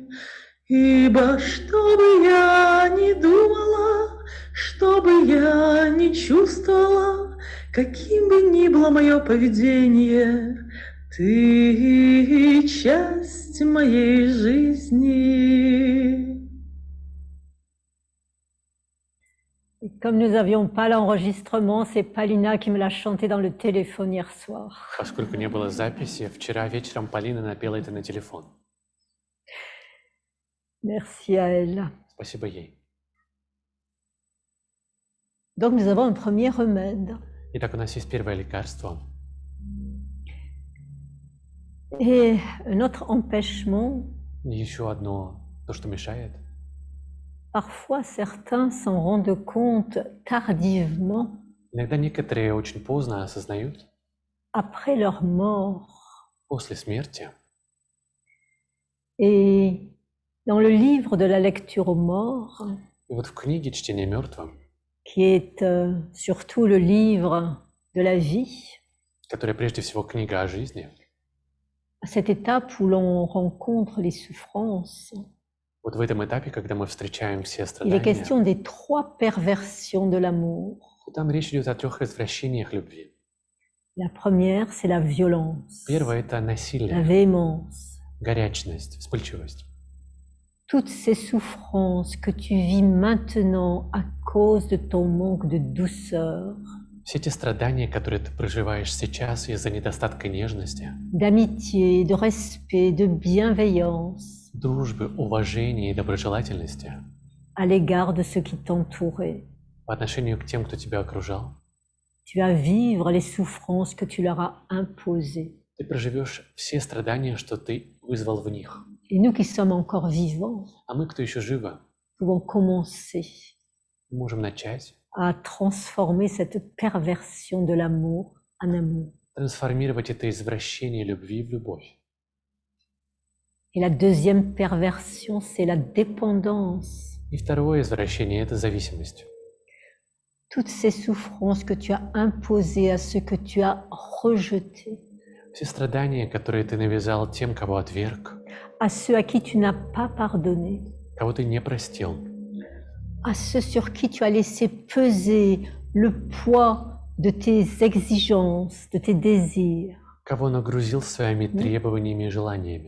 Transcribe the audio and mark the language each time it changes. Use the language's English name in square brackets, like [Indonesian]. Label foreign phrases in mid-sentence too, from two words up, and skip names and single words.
[Russian] Ибо что бы я ни думала, что бы я ни чувствовала, каким бы ни было мое поведение, ты часть моей жизни. [French] Et comme nous n'avions pas l'enregistrement, c'est Palina qui me l'a chanté dans le téléphone hier soir. [Russian] Поскольку не было записи, вчера вечером Полина напела это на телефон. [French] Merci à elle. [Russian] Спасибо ей. [French] Donc nous avons un premier remède. [Russian] Итак, у нас есть первое лекарство. [French] Et un autre empêchement, [Russian] Еще одно, то, что мешает. [French] parfois certains s'en rendent compte tardivement, [Russian] Иногда некоторые очень поздно осознают, [French] après leur mort. [Russian] после смерти. [French] Et dans le livre de la lecture aux morts, [Russian] И вот в книге «Чтение мертвым», [French] qui est surtout le livre de la vie, [Russian] которая прежде всего книга о жизни, [French] à cette étape où l'on rencontre les souffrances, [Russian] вот в этом этапе, когда мы встречаем все [French] il est [Russian] страдания, [French] question des trois perversions de l'amour. [Russian] там речь идет о 3 извращениях любви. [French] La première, c'est la violence, [Russian] Первое – это [French] la [Russian] насилие, [French] véhémence. [Russian] горячность, вспыльчивость. [French] Toutes ces souffrances que tu vis maintenant à cause de ton manque de douceur, [Russian] Все те страдания, которые ты проживаешь сейчас из-за недостатка нежности, [French] d'amitié, de respect, de bienveillance [Russian] дружбы, уважения и доброжелательности [French] à l'égard de ceux qui t'entouraient. [Russian] по отношению к тем, кто тебя окружал, [French] Tu vas vivre les souffrances que tu leur as imposées. [Russian] ты проживешь все страдания, что ты вызвал в них. [French] Et nous qui sommes encore vivants, [Russian] А мы, кто еще живы, [French] pouvons commencer [Russian] можем начать [French] à transformer cette perversion de l'amour en amour. [Russian] трансформировать это извращение любви в любовь. [French] Et la deuxième perversion, c'est la dépendance. [Russian] И второе извращение – это зависимость. [French] Toutes ces souffrances que tu as imposées à ceux que tu as rejetés, [Russian] Все страдания, которые ты навязал тем, кого отверг, [French] à ceux à qui tu n'as pas pardonné, [Russian] кого ты не простил, [French] à ceux sur qui tu as laissé peser le poids de tes exigences, de tes désirs. [Russian] кого нагрузил своими требованиями и желаниями.